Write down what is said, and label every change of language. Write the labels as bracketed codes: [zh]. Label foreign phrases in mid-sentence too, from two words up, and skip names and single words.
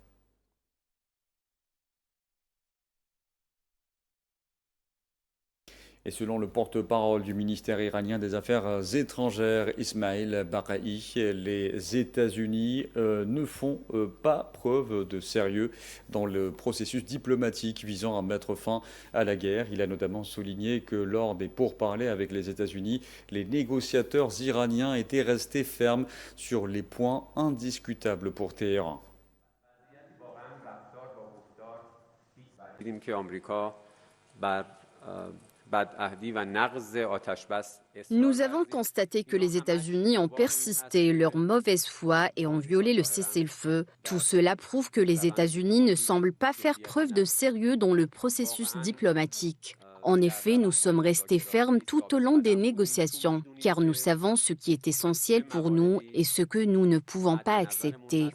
[fr] Et selon le porte-parole du ministère iranien des Affaires étrangères, Ismail Baqai, les États-Unis ne font pas preuve de sérieux dans le processus diplomatique visant à mettre fin à la guerre. Il a notamment souligné que lors des pourparlers avec les États-Unis, les négociateurs iraniens étaient restés fermes sur les points indiscutables pour Téhéran. [fa] دیدیم که آمریکا بر بدعهدی و نقض آتشبس اصرار [fr] Nous [fa] کرده. [fr] avons constaté que les États-Unis ont persisté leur mauvaise foi et ont violé le cessez-le-feu. Tout cela prouve que les États-Unis ne semblent pas faire preuve de sérieux dans le processus diplomatique. En effet, nous sommes restés fermes tout au long des négociations, car nous savons ce qui est essentiel pour nous et ce que nous ne pouvons pas accepter.